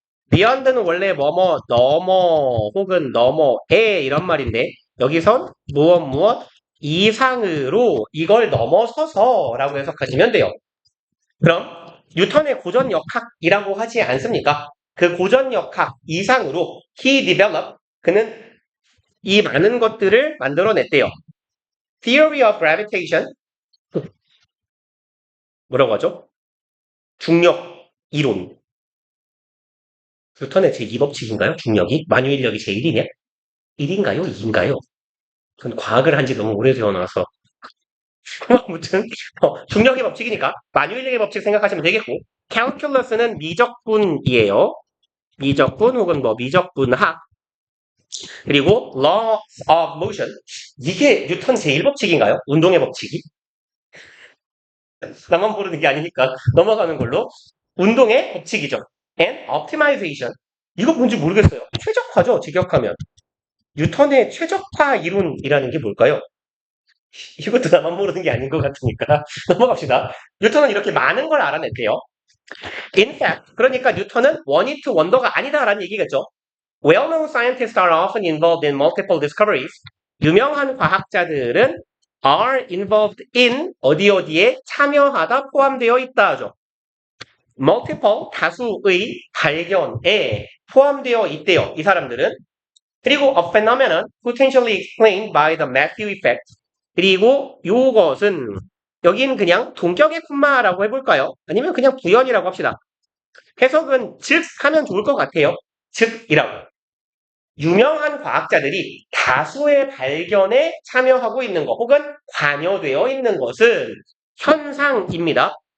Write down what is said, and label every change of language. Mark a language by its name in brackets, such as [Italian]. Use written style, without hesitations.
[Korean] beyond는 원래 뭐뭐 넘어 혹은 넘어에 이런 말인데 여기선 무엇 이상으로 이걸 넘어서서라고 해석하시면 돼요. 그럼 뉴턴의 고전 역학이라고 하지 않습니까? 그 고전 역학 이상으로 [English] he developed [Korean] 그는 이 많은 것들을 만들어냈대요. [English] Theory of gravitation [Korean] 뭐라고 하죠? 중력 이론. 뉴턴의 제2법칙인가요? 중력이? 만유인력이 제1이냐? 1인가요? 2인가요? 그건 과학을 한 지 너무 오래되어나서 아무튼 중력의 법칙이니까 만유인력의 법칙 생각하시면 되겠고 calculus는 미적분이에요. 미적분 혹은 뭐 미적분학 그리고 [English] law of motion [Korean] 이게 뉴턴 제1법칙인가요? 운동의 법칙이? 나만 모르는 게 아니니까 넘어가는 걸로 운동의 법칙이죠. [English] and optimization [Korean] 이거 뭔지 모르겠어요. 최적화죠. 직역하면 뉴턴의 최적화 이론이라는 게 뭘까요? 이것도 나만 모르는 게 아닌 것 같으니까 넘어갑시다. 뉴턴은 이렇게 많은 걸 알아냈대요. [English] In fact, [Korean] 그러니까 뉴턴은 원히트 원더가 아니다라는 얘기겠죠. [English] Well-known scientists are often involved in multiple discoveries. [Korean] 유명한 과학자들은 [English] are involved in [Korean] 어디에 참여하다 포함되어 있다 하죠. multiple 다수의 발견에 포함되어 있대요. 이 사람들은. 그리고 [English] a phenomenon potentially explained by the Matthew effect. [Korean] 그리고 요것은 여긴 그냥 동격의 콤마라고 해볼까요? 아니면 그냥 부연이라고 합시다. 해석은 즉 하면 좋을 것 같아요. 즉이라고. 유명한 과학자들이 다수의 발견에 참여하고 있는 것 혹은 관여되어 있는 것은 현상입니다.